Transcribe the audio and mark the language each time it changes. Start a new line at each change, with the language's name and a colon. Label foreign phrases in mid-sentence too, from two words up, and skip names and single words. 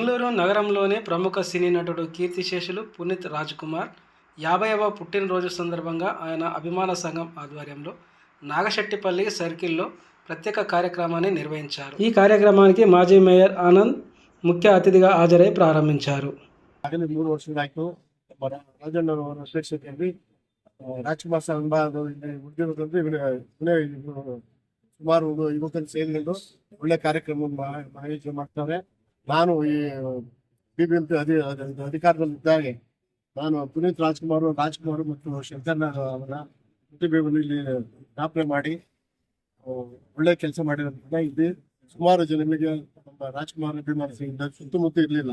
Telugu: నగరంలోని ప్రముఖ సినీ నటుడు కీర్తిశేషులు పునీత్ రాజ్ కుమార్ 50వ పుట్టినరోజు సందర్భంగా ఆయన అభిమాన సంఘం ఆధ్వర్యంలో నాగశెట్టిపల్లి సర్కిల్లో ప్రత్యేక కార్యక్రమాన్ని నిర్వహించారు. ఈ కార్యక్రమానికి మాజీ మేయర్ ఆనంద్ ముఖ్య అతిథిగా హాజరై ప్రారంభించారు.
Kannada: 3 ವರ್ಷಗಳಾಯ್ತು. ರಾಜಣ್ಣನವರ ಅಧ್ಯಕ್ಷತೆಯಲ್ಲಿ ರಾಜ್ಕುಮಾರ್ ಸಂಘದ ಉದ್ಯೋಗದಲ್ಲಿ ಸುಮಾರು ಯುವಕರು ಸೇರಿಕೊಂಡು ಒಳ್ಳೆ ಕಾರ್ಯಕ್ರಮವನ್ನು ಆಯೋಜನೆ ಮಾಡ್ತಾರೆ. ನಾನು ಈ ಬಿಬಿಎಂಪಿ ಅಧಿಕಾರದಲ್ಲಿದ್ದಾಗ ನಾನು ಪುನೀತ್ ರಾಜ್ಕುಮಾರ್ ಮತ್ತು ಶಂಕರ್ ಅವರ ಪ್ರತಿಭೆಯನ್ನು ಇಲ್ಲಿ ಸ್ಥಾಪನೆ ಮಾಡಿ ಒಳ್ಳೆ ಕೆಲಸ ಮಾಡಿರೋದ್ರಿಂದ ಇಲ್ಲಿ ಸುಮಾರು ಜನರಿಗೆ ನಮ್ಮ ರಾಜ್ಕುಮಾರ್ ಅಭಿಮಾನಿಗಳಿಂದ ಸುತ್ತಮುತ್ತ ಇರಲಿಲ್ಲ.